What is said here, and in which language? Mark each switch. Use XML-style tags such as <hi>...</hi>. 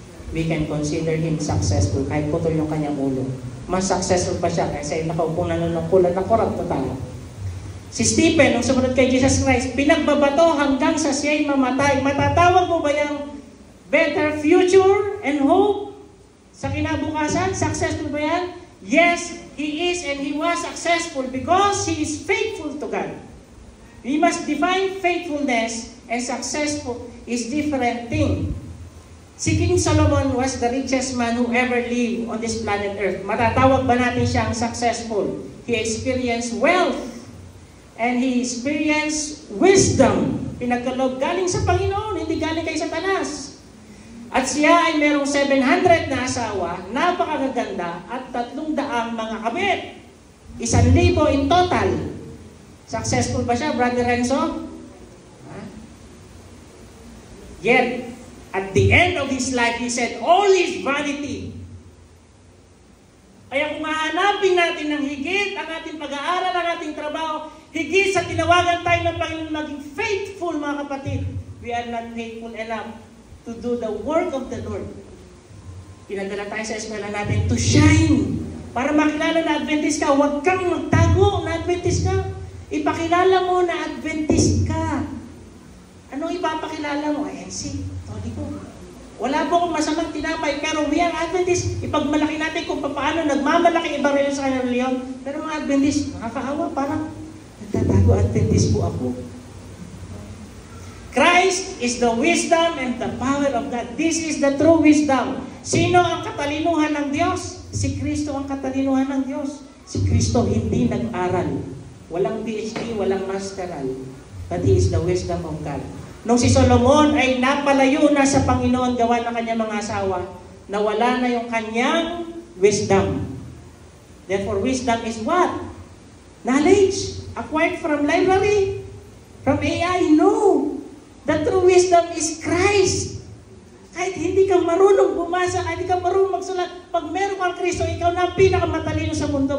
<en>We can consider him successful</en> <tl>kahit putol yung kanyang ulo. Mas successful pa siya kaysa yung nakaupong nanunungkulan na korap na tao. Si Stephen, nung sumunod kay Jesus Christ, pinagbabato hanggang sa siya'y mamatay. Matatawag mo ba yung</tl> <en>better future and hope</en> <tl>sa kinabukasan? Successful ba yan?</tl> <en>Yes, he is and he was successful because he is faithful to God. We must define faithfulness and successful is different thing. Si King Solomon was the richest man who ever lived on this planet Earth.</en> <tl>Matatawag ba natin siyang successful?</tl> <en>He experienced wealth. And he experienced wisdom.</en> <tl>Pinagkaloob galing sa Panginoon, hindi galing kay Satanas. At siya ay merong 700 na asawa, napakaganda, at 300 mga kabit.</tl> <en>1,000 in total. Successful</en> <tl>ba siya,</tl> <en>Brother Renzo? Yet, at the end of his life, he said, all is vanity.</en> <tl>Kaya kung hahanapin natin ng higit ang ating pag-aaral, ang ating trabaho, higit sa tinawagan tayo ng Panginoon maging faithful, mga kapatid.</tl> <en>We are not faithful enough to do the work of the Lord.</en> <tl>Pinadala tayo sa eskwela natin</tl> <en>to shine.</en> <tl>Para makilala na Adventist ka, huwag kang magtago na Adventist ka. Ipakilala mo na Adventist ka. Anong ipapakilala mo? ANC, Tony ko. Wala po akong masamang tinapay, pero</tl> <en>we are Adventist.</en> <tl>Ipagmalaki natin kung paano nagmamalaki iba rin sa kanyang reliyon. Pero mga Adventist, nakakaawa, parang nagtatago, Adventist po ako.</tl> <en>Christ is the wisdom and the power of God. This is the true wisdom.</en> <tl>Sino ang katalinuhan ng Diyos? Si Kristo ang katalinuhan ng Diyos. Si Kristo hindi nag-aral. Walang PhD, walang masteral.</tl> <en>But He is the wisdom of God.</en> <tl>Nung si Solomon ay napalayo na sa Panginoon gawa ng kanyang mga asawa, nawala na yung kanyang wisdom.</tl> <en>Therefore, wisdom is what? Knowledge. Acquired from library? From AI? No. The true wisdom is Christ.</en> <tl>Kahit hindi ka marunong bumasa, kahit hindi ka marunong magsulat, pag meron kang Kristo, ikaw na ang pinakamatalino sa mundo.</tl>